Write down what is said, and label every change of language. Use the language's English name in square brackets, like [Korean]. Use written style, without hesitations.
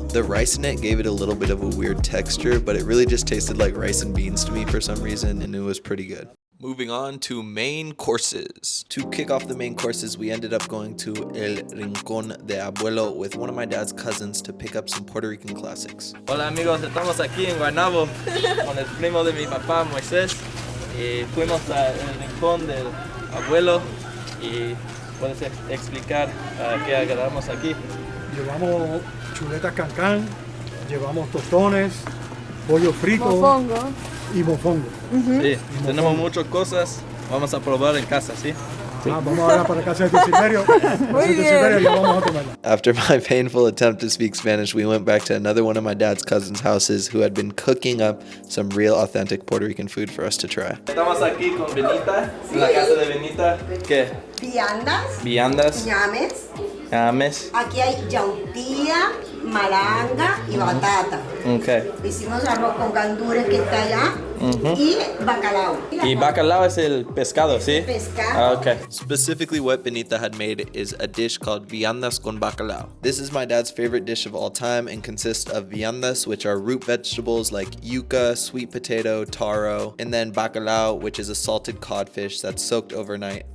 [English] The rice in it gave it a little bit of a weird texture, but it really just tasted like rice and beans to me for some reason, and it was pretty good. Moving on to main courses. To kick off the main courses, we ended up going to El Rincón de Abuelo with one of my dad's cousins to pick up some Puerto Rican classics. [Spanish] Hola amigos, estamos aquí en Guaynabo con el primo de mi papá, Moisés. Y fuimos al Rincón del Abuelo y puedes explicar qué agarramos aquí. Llevamos chuletas cancán, llevamos tostones, pollo frito Mofongo. y mofongo. Sí, tenemos muchas cosas. Vamos a probar en casa, ¿sí? Vamos ahora para casa de Silverio. Silverio y vamos a comerla. [English] After my painful attempt to speak Spanish, we went back to another one of my dad's cousins' houses who had been cooking up some real authentic Puerto Rican food for us to try. [Spanish] Estamos aquí con Benita, en la casa de Benita. ¿Qué? Viandas, Viandas, ñames. llames. Aquí hay yautía, malanga y batata. [English] Okay. [Spanish] Hicimos arroz con gandules que está allá y bacalao. Y bacalao es el pescado, ¿sí? Pescado. [English] Okay. Specifically, what Benita had made is a dish called viandas con bacalao. This is my dad's favorite dish of all time and consists of viandas, which are root vegetables like yuca, sweet potato, taro, and then bacalao, which is a salted codfish that's soaked overnight.